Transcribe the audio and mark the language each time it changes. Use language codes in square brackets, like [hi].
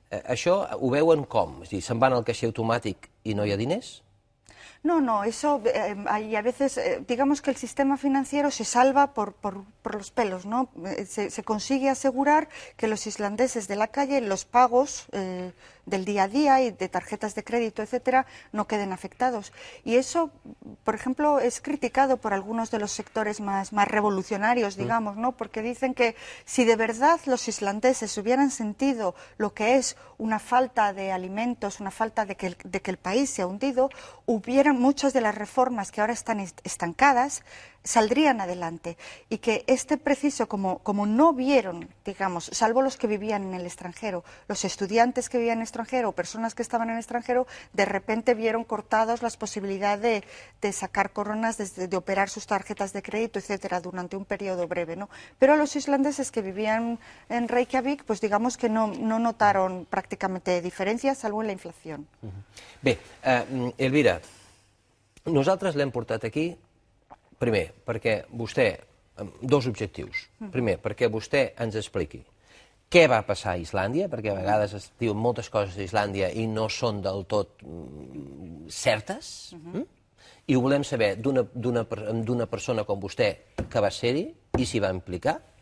[ca] Això ho veuen com? És a dir, se'n van al caixer automàtic i no hi ha diners? [es] No, eso, hay a veces, digamos que el sistema financiero se salva por los pelos, ¿no? Se consigue asegurar que los islandeses de la calle, los pagos del día a día y de tarjetas de crédito, etcétera, no queden afectados. Y eso, por ejemplo, es criticado por algunos de los sectores más revolucionarios, digamos, ¿no? Porque dicen que si de verdad los islandeses hubieran sentido lo que es una falta de alimentos, una falta de que el país se ha hundido, hubieran muchas de las reformas que ahora están estancadas, saldrían adelante, y que este preciso, como no vieron, digamos, salvo los que vivían en el extranjero, los estudiantes que vivían en el extranjero, personas que estaban en el extranjero, de repente vieron cortadas las posibilidades de sacar coronas, de operar sus tarjetas de crédito, etcétera, durante un periodo breve, ¿no? Pero los islandeses que vivían en Reykjavik, pues digamos que no notaron prácticamente diferencias, salvo en la inflación. [ca] Bé, Elvira, nosaltres l'hem portat aquí, primer, perquè vostè, dos objectius. Primer, perquè vostè ens expliqui què va passar a Islàndia, perquè a vegades es diuen moltes coses d'Islàndia i no són del tot certes, i ho volem saber d'una persona com vostè que va ser-hi i s'hi va implicar.